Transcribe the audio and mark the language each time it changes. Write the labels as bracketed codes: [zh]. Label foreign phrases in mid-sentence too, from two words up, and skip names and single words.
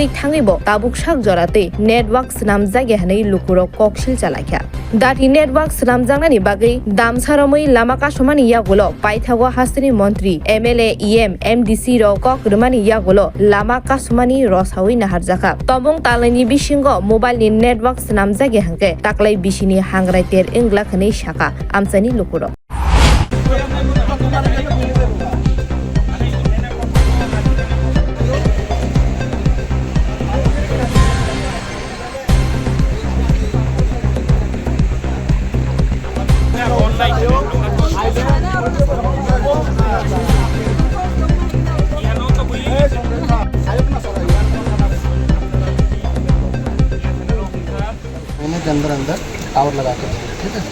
[trp] थाङैबो ताबुक साक जराते नेटवर्क सनाम जायगा हनै लुकुरो ककसिल चालाख्या दाति नेटवर्क सनाम जांनानि बागै दामसारमै लामा कासमानि यागुलो पाइथागो हास्टनि मन्त्री [en] MLA EM MDC [trp] रो कग्रमानि यागुलो लामा कासमानि रसावै नाहारजाखा तमंग तालैनि बिसिंगो मोबाइलनि नेटवर्क सनाम जायगा हंके ताक्लाय बिसिनि हांग्राइतेर इंग्ला खनै शाखा आमसानि लुकुरो [hi] महीने के अंदर टावर लगा के ठीक है।